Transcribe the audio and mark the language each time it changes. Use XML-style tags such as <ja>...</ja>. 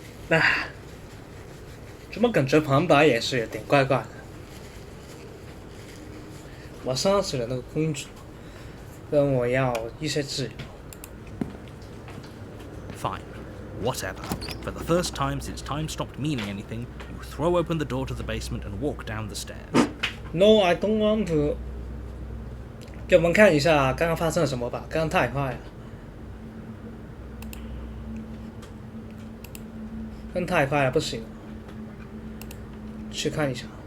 <zh>唉，怎么感觉旁白也是有点怪怪的？我杀死了那个公主，但我要一些自由。</zh> <en>Fine. Whatever. For the first time since time stopped meaning anything, you throw open the door to the basement and walk down the stairs. No, I don't want to.</en> <zh>给我们看一下刚刚发生了什么吧，刚刚太快了，刚太快了，不行，去看一下。</zh>